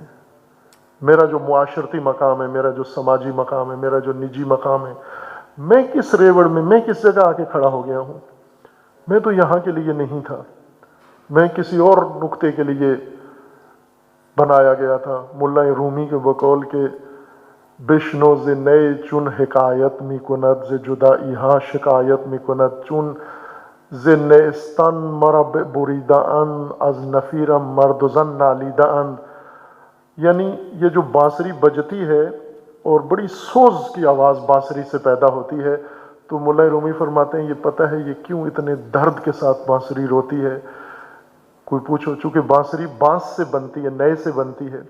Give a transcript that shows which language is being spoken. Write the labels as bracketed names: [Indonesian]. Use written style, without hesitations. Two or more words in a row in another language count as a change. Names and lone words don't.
[Urdu] میرا جو معاشرتی مقام ہے، میرا جو سماجی مقام ہے، میرا جو نجی مقام ہے، میں کس ریوڑ میں، میں کس جگہ آ کے کھڑا ہو گیا ہوں. میں تو یہاں کے لیے نہیں تھا، میں کسی اور نقطے کے لیے بنایا گیا تھا. ملا رومی کے بقول کے [Persian] بشنو ز نئے چون حکایت می کند ز جدائی ہاں شکایت می کند چون ز نیستان مرا بریدہ ان از نفیرم مرد و زن نالیدہ ان. [Urdu] یعنی یہ جو بانسری بجتی ہے اور بڑی سوز کی آواز بانسری سے پیدا ہوتی ہے تو ملا رومی فرماتے ہیں یہ پتہ ہے یہ کیوں اتنے درد کے ساتھ بانسری روتی ہے. کوئی پوچھو، چونکہ بانسری بانس سے بنتی ہے، نئے سے بنتی ہے.